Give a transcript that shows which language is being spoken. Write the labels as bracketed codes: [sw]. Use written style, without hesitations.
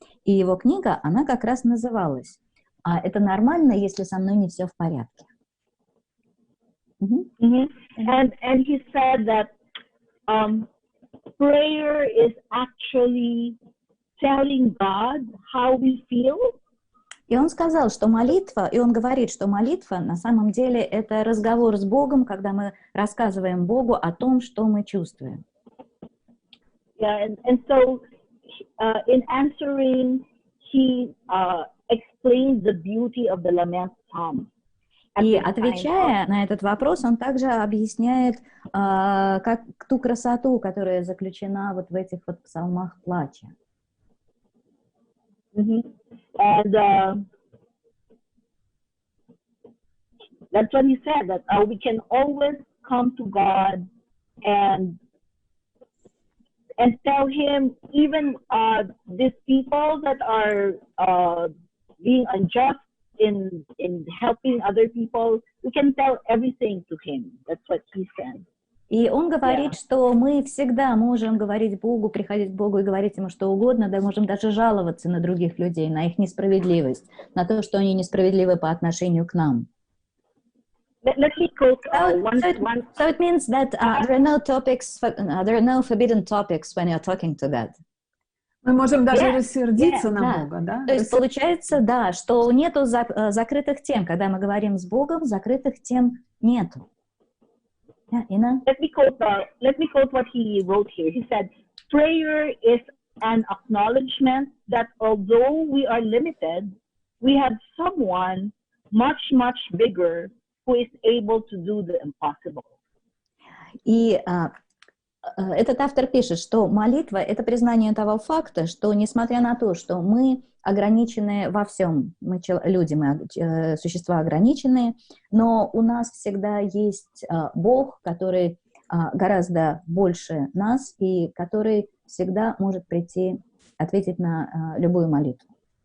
[ru] И его книга, она как раз называлась «Это нормально, если со мной не все в порядке». [en] And he said that prayer is actually telling God how we feel. [ru] И он сказал, что молитва, и он говорит, что молитва на самом деле это разговор с Богом, когда мы рассказываем Богу о том, что мы чувствуем. [en] Yeah, and so in answering, he explained the beauty of the Lament Psalm. [ru] И отвечая на этот вопрос, он также объясняет как ту красоту, которая заключена вот в этих вот псалмах плача. [en] And that's what he said, that we can always come to God and tell Him, even these people that are being unjust in helping other people, we can tell everything to Him. That's what he said. [ru] И он говорит, что мы всегда можем говорить Богу, приходить к Богу и говорить Ему что угодно, да, можем даже жаловаться на других людей, на их несправедливость, на то, что они несправедливы по отношению к нам. [en] Let me quote So it means that there are no forbidden topics when you're talking to God. [ru] Мы можем даже рассердиться на Бога, да? То есть получается, да, что нету закрытых тем. Когда мы говорим с Богом, закрытых тем нету. [en] Ina? Let me quote what he wrote here. He said, prayer is an acknowledgement that although we are limited, we have someone much, much bigger who is able to do the impossible. [ru] И этот автор пишет, что молитва — это признание того факта, что несмотря на то, что мы ограничены во всем, мы люди, мы существа ограниченные, но у нас всегда есть Бог, который гораздо больше нас и который всегда может прийти, ответить на любую молитву.